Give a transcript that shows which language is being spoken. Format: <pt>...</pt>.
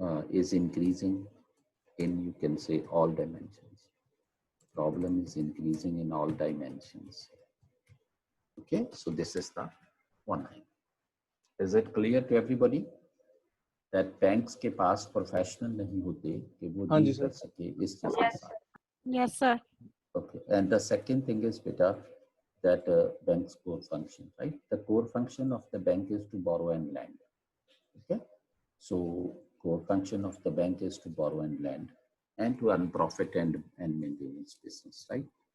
<en>is increasing in, you can say, all dimensions. Problem is increasing in all dimensions. Okay, so this is the one line. Is it clear to everybody that banks</en> <hi>के पास professional नहीं होते कि वो deal कर सके इस चीज के साथ?</hi> <en>Yes, sir. Okay, and the second thing is beta that bank's core function, right? The core function of the bank is to borrow and lend. Okay, so core function of the bank is to borrow and lend and to earn profit and maintain its business, right?</en>